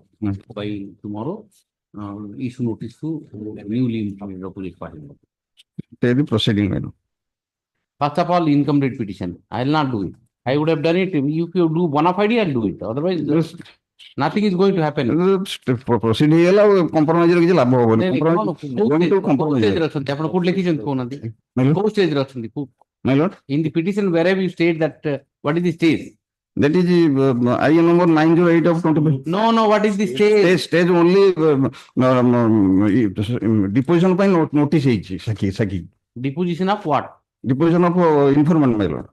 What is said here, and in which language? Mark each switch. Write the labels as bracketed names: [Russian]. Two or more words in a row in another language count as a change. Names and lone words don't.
[English] By tomorrow, issue notice to newly implemented opposite party. Take the proceeding, my lord. First of all, incomplete petition. I will not do it. I would have done it. If you do bona fide, I'll do it. Otherwise, nothing is going to happen. [Odia] Proceed ହେଇଗଲା compromise ରେ କିଛି ଲାଭ ହବନି. [English] Going to compromise. [Odia] ଆପଣ କୋଉଠି ଲେଖିଛନ୍ତି କହୁନାହାନ୍ତି? କୋଉ stage ରେ ଅଛନ୍ତି? [English] My lord. In the petition, wherever you state that, what is the stage? That is IN number 908 of 25. No. What is the stage? Stage only deposition [Odia] ପାଇଁ notice ହେଇଛି Saki. [English] Deposition of what? Deposition of informant, my lord.